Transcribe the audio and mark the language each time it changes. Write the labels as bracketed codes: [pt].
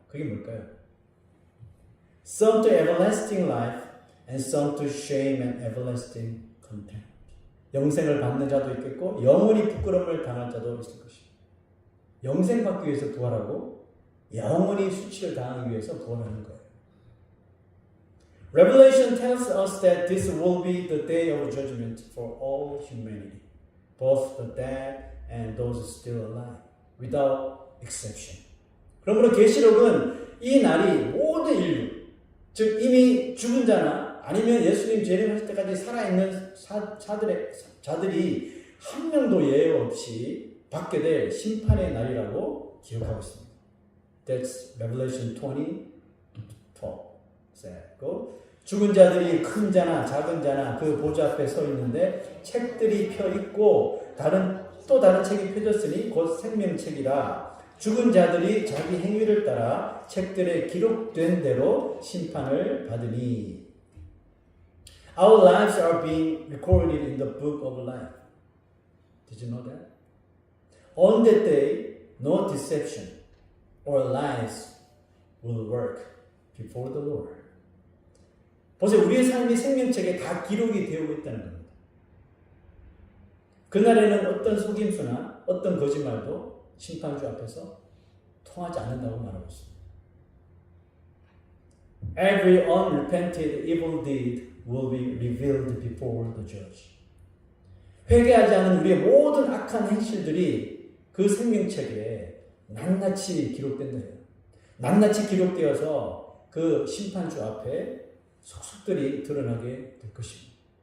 [ko] 그게 뭘까요? [en] Some to everlasting life and some to shame and everlasting contempt. [ko] 영생을 받는 자도 있겠고 영원히 부끄러움을 당할 자도 있을 것입니다. 영생 받기 위해서 부활하고 영원히 수치를 당하기 위해서 부활하는 거예요. [en] Revelation tells us that this will be the day of judgment for all humanity, both the dead and those still alive, without exception. [ko] 그러므로 계시록은 이 날이 모든 인류, 즉 이미 죽은 자나 아니면 예수님 재림하실 때까지 살아있는 자들이 한 명도 예외 없이 받게 될 심판의 날이라고 기억하고 있습니다. [en] That's Revelation 20:12. [ko] 죽은 자들이 큰 자나 작은 자나 그 보좌 앞에 서 있는데 책들이 펴 있고 또 다른 책이 펴졌으니 곧 생명책이라. 죽은 자들이 자기 행위를 따라 책들에 기록된 대로 심판을 받으니. [en] Our lives are being recorded in the book of life. Did you know that? On that day, no deception or lies will work before the Lord. [ko] 보세요. 우리의 삶이 생명책에 다 기록이 되어 있다는 겁니다. 그날에는 어떤 속임수나 어떤 거짓말도 심판주 앞에서 통하지 않는다고 말하고 있습니다. [en] Every unrepented evil deed will be revealed before the judge. [ko] 회개하지 않은 우리의 모든 악한 행실들이 그 생명책에 낱낱이 기록된다. 낱낱이 기록되어서 그 심판주 앞에 속속들이 드러나게 될 것입니다.